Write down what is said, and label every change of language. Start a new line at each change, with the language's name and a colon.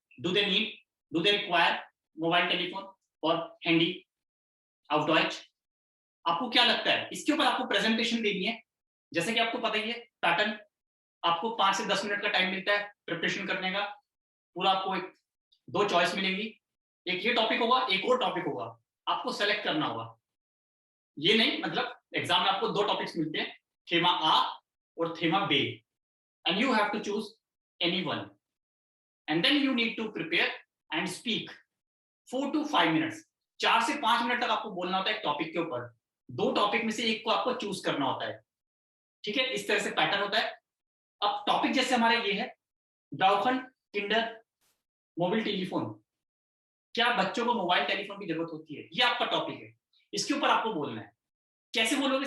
Hindi: Do दे need, do दे require mobile telephone और handy of Deutsche? आपको क्या लगता है? इसके ऊपर आपको प्रेजेंटेशन देनी है। जैसे कि आपको पता ही है पैटर्न, आपको 5 से 10 मिनट का टाइम मिलता है प्रिपरेशन करने का। पूरा आपको एक दो चॉइस मिलेंगी, एक ये टॉपिक होगा, एक और टॉपिक होगा, आपको सेलेक्ट करना होगा। ये नहीं मतलब एग्जाम में आपको दो टॉपिक्स मिलते हैं, थीमा आ और थीमा B,
English: and you have to choose any one, and then you need to prepare and speak 4 to 5 minutes।
Hindi: 4 से 5 मिनट तक आपको बोलना होता है एक टॉपिक के ऊपर। दो टॉपिक में से एक को आपको चूज करना होता है, ठीक है। इस तरह से पैटर्न होता है। अब टॉपिक जैसे हमारा ये है, ब्राउखन किंडर मोबाइल टेलीफोन। क्या बच्चों को मोबाइल टेलीफोन की जरूरत होती है? ये आपका टॉपिक है, इसके ऊपर आपको बोलना है। कैसे बोलोगे?